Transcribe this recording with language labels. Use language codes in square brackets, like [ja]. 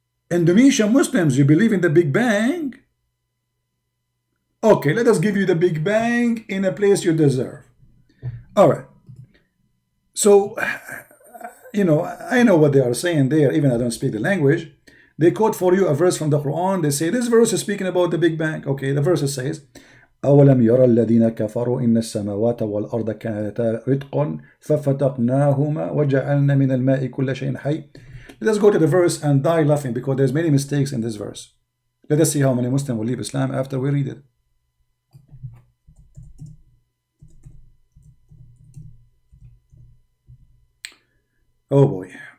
[en] Indonesian Muslims, you believe in the big bang? Okay, let us give you the big bang in a place you deserve. All right. So, I know what they are saying there, even I don't speak the language. They quote for you a verse from the Quran. They say this verse is speaking about the Big Bang. Okay, the verse says, [ar] أولم يرى الذين كفروا إن السماوات والأرض كانتا رتقا ففتقناهما وجعلنا من الماء كل شيء حي. [en] Let us go to the verse and die laughing because there's many mistakes in this verse. Let us see how many Muslims will leave Islam after we read it. Oh boy.